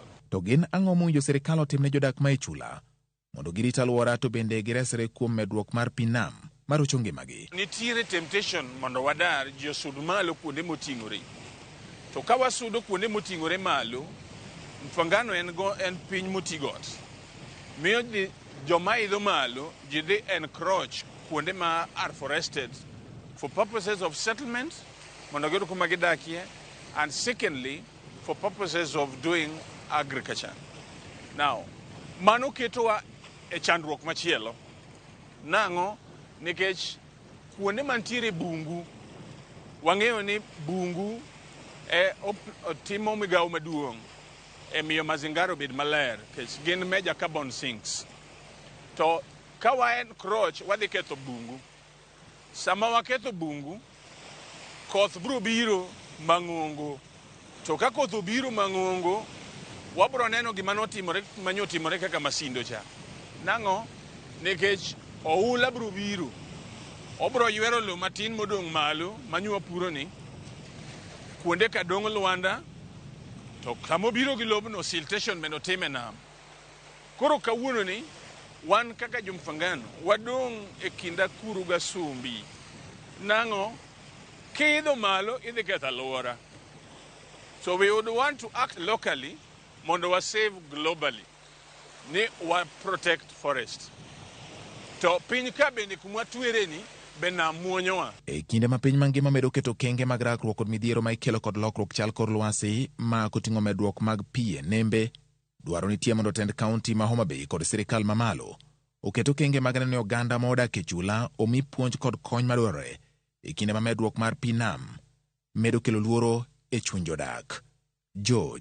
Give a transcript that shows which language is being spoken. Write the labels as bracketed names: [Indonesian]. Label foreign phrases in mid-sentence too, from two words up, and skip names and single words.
[Luo (Kenya and Tanzania)] To gin ang'o mowinjo sirikal otimne jodak ma e chula mondo girit alwora to bende giresre kuom medruok mar pi nam marocho ngimagi? Nitiere temptation mondo wadar ji osud malo kuonde moting'ore. To ka wasudo kuonde moting'ore malo, Mfangano en piny motigot. Miyo joma idho malo ji dhi encroach kuonde ma [English] are forested for purposes of settlement, [Luo (Kenya and Tanzania)] mondo giyud kuma gidakie, [English] and secondly for purposes of doing agriculture. Now, [Luo (Kenya and Tanzania)] mano ketowa e chandruok machielo. Nang'o? Nikech kuonde mantiere bungu, wang'eyo ni bungu timo migawo maduong' e miyo mazingaro bed maler, kech gin [English] major carbon sinks. [Luo (Kenya and Tanzania)] To ka wa encroach wadhi ketho bungu. Sama waketho bungu, koth biro biro mang'ongo. To ka koth obiro mang'ongo, wabro neno gima notimore kaka Masindo cha. Nang'o? Nikech oula biro biro. Obro ywero lo matin modong' malo manywa puro ni kuonde ka dong' Lwanda. To kamo biro gi lobno siltation bende time nam. Koro kawuono ni wan kaka Mfangano wadong' e kinda kuru ga sumbi. Nang'o? Kidho malo idhi ketho alwora. [English] So we would want to act locally [Luo (Kenya and Tanzania)] mondo wa [English] save globally. [Luo (Kenya and Tanzania)] Ni wa [English] protect forest. [Luo (Kenya and Tanzania)] To piny ka bende kuma tuere ni be nam muonyowa. E kinde ma piny mangima medo keto kenge mag rakruok kod midhiero ma ikelo kod lokruok chal kor lwasi ma koting'o medruok mag pi e nembe, dwaro nitie mondo tend kaunti ma Homa Bay kod sirikal mamalo oketo kenge mag neno oganda ma odak e chula omi puonj kod kony madwarore e kinde ma medruok mar pi nam medo kelo luoro e chuny jodak.